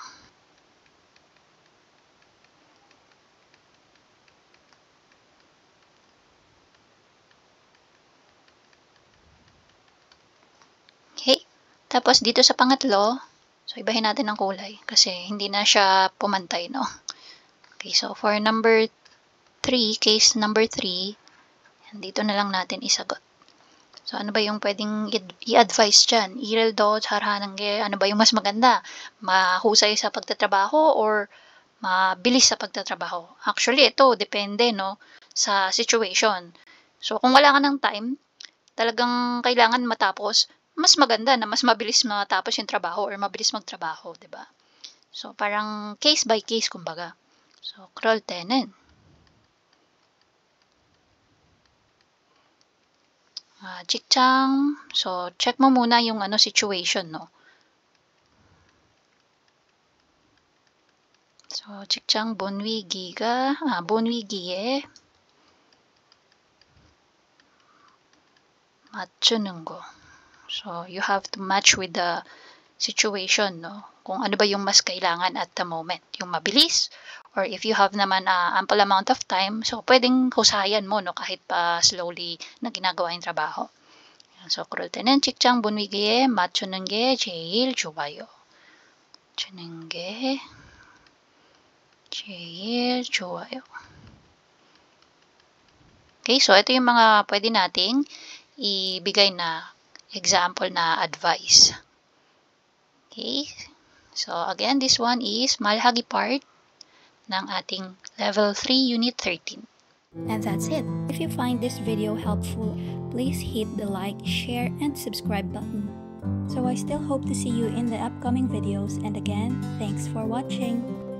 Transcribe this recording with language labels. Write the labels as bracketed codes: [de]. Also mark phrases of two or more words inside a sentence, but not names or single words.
[tl] Okay. Tapos dito sa pangatlo, so ibahin natin ang kulay kasi hindi na siya pumantay, no? [en] Okay, so for number 3, case number 3, [tl] dito na lang natin isagot. So, ano ba yung pwedeng i-advise dyan? [ko] 일을 더 잘하는 게 [tl] ano ba yung mas maganda? Mahusay sa pagtatrabaho or mabilis sa pagtatrabaho? Actually, ito depende, sa situation. So, kung wala ka ng time, talagang kailangan matapos, mas maganda na mas mabilis matapos yung trabaho or mabilis magtrabaho, 'di ba? So, parang [en] case by case, [tl] kumbaga. So, [ko] 그럴 때는 직장, [tl] so check mo muna yung situation, So, [ko] 직장 본위기에 맞추는 거. [en] So, you have to match with the situation, [tl] Kung ano ba yung mas kailangan [en] at the moment. [tl] Yung mabilis, [en] or if you have [tl] naman [en] ample amount of time, [tl] so pwedeng husayan mo, kahit pa slowly na ginagawa yung trabaho. So, [ko] 그럴 때는 직장 분위기에 맞추는 게 제일 좋아요. 맞추는 게 제일 좋아요. [tl] Okay, so ito yung mga pwede nating ibigay na example na advice. [en] Okay, So again, this one is Malhagi part [tl] ng ating [en] Level 3 Unit 13. And that's it. If you find this video helpful, please hit the like, share, and subscribe button. So I still hope to see you in the upcoming videos, and again, thanks for watching.